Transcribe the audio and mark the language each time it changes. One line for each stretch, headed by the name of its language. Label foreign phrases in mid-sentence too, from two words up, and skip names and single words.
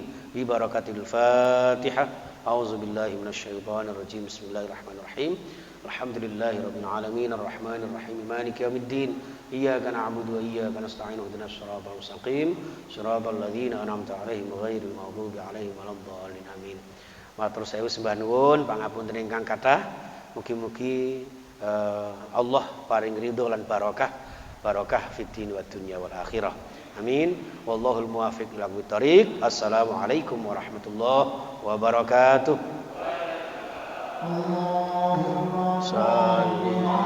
Arabic: ببركة الفاتحة. أعوذ بالله من الشيطان الرجيم. بسم الله الرحمن الرحيم. الحمد لله رب العالمين الرحمن الرحيم مالك يوم الدين. إياك نعبد وإياك نستعين اهدنا الصراط المستقيم صراط الذين أنعمت عليهم غير المغضوب عليهم ولا الضالين. Amin.
Javanese: Matur sembah nuwun pangapunten ingkang kathah. Mugi-mugi Allah paring ridho lan barokah
Arabic: في الدين والدنيا والآخرة.
Javanese: Amin.
Arabic: والله الموفق إلى الطريق. السلام عليكم ورحمة الله وبركاته. اللهم صل